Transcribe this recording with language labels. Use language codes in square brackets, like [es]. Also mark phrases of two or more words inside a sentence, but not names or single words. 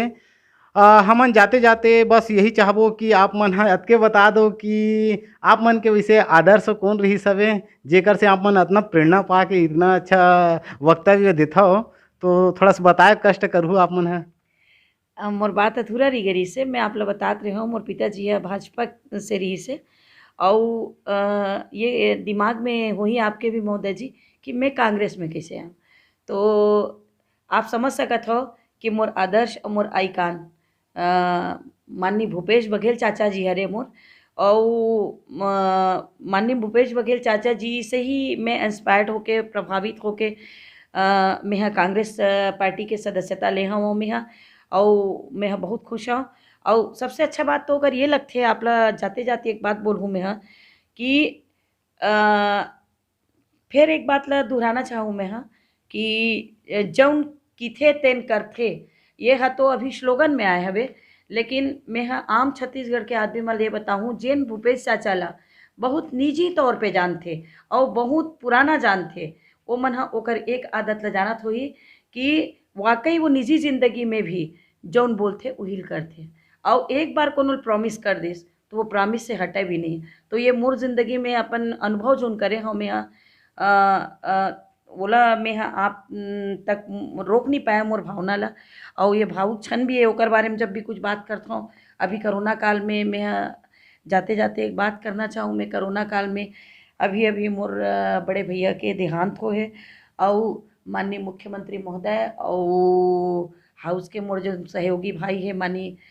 [hne] हमन जाते-जाते बस यही चाहबो कि आप मन ह अतके बता दो कि आप मन के वैसे आदर्श कौन रहिस हवे, जेकर से आप मन अतना प्रेरणा पाके इतना अच्छा वक्तव्य देथव, तो थोड़ा-सा बताए कष्ट करहु आप मन ह? मोर बात अधूरा रही गरी से मैं आप ला बतात रही हूँ मोर पिताजी है भाजपा से रही से और ये दिमाग में वही आपके भी महोदय जी कि मैं कांग्रेस में कैसे आऊँ। तो आप समझ सकत हो कि मोर आदर्श और मोर आइकान माननीय भूपेश बघेल चाचा जी हरे मोर और माननीय भूपेश बघेल चाचा जी से ही मैं इंस्पायर्ड होके प्रभावित होके मैं यहाँ कांग्रेस पार्टी के सदस्यता ले हूँ मैं यहाँ और मैं यहाँ बहुत खुश हूँ। और सबसे अच्छा बात तो अगर ये लगते है आप ला जाते जाते एक बात बोलूँ मैं यहाँ कि फिर एक बात ला दोहराना चाहूँ मैं यहाँ कि जौन किथे तेन करथे ये हा तो अभी स्लोगन में आए हवे, लेकिन मैं हाँ आम छत्तीसगढ़ के आदमी मन ये बताऊँ जेन भूपेश चाचा ला बहुत निजी तौर पे जानथे और बहुत पुराना जानथे ओ मन हा ओकर एक आदत ला जानत होही कि वाकई वो निजी जिंदगी में भी जौन बोलथे उहिल करथे और एक बार कोनो प्रॉमिस कर दिस तो वो प्रॉमिस से हटे भी नहीं। तो ये मोर जिंदगी में अपन अनुभव जोन करे हम यहाँ ओला मैं आप तक रोक नहीं पाया मोर भावना ला और ये भावुक क्षण भी है ओकर बारे में जब भी कुछ बात करता हूँ। अभी कोरोना काल में मैं जाते जाते एक बात करना चाहूँ मैं कोरोना काल में अभी अभी मोर बड़े भैया के देहांत हो है और माननीय मुख्यमंत्री महोदय और हाउस के मोर जो सहयोगी भाई है माननीय